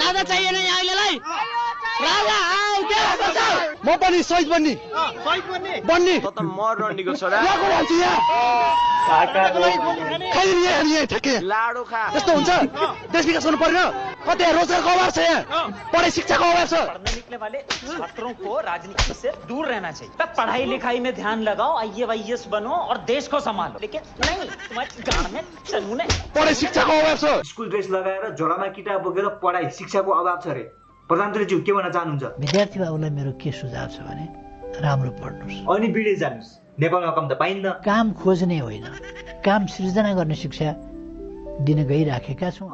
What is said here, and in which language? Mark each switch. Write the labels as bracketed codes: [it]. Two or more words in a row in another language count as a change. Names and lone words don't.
[ne] राजा चाहिएन अहिलेलाई राजा म पनि सहिद बन्ने बन्ने त मर रन्डीको छोरा लाडो खा यस्तो हुन्छ देश विकास गर्नु पर्यो कतै रोजगारको अभाव छ यहाँ पढाइ शिक्षाको अभाव छ [hi] पढ़ने निकले वाले छात्रों को राजनीति से दूर रहना चाहिए पढ़ाई लिखाई में ध्यान लगाओ IAS बनो और देश को संभालो लेकिन नहीं तुम्हारे गाड़ में चलूने [ne] पढाइ शिक्षाको अभाव छ स्कुल ड्रेस लगाएर झोलामा किताब बोकेर पढाइ शिक्षाको अभाव छ रे प्रधानमन्त्रीज्यू के भन्न चाहनुहुन्छ विद्यार्थी बाबुलाई मेरो के सुझाव छ भने राम्रो पढ्नुहोस् अनि विदेश जानुहोस् नेपालमा कम त पाइन्न काम खोज्ने होइन काम सृजना गर्ने शिक्षा दिन गइराखेका छौँ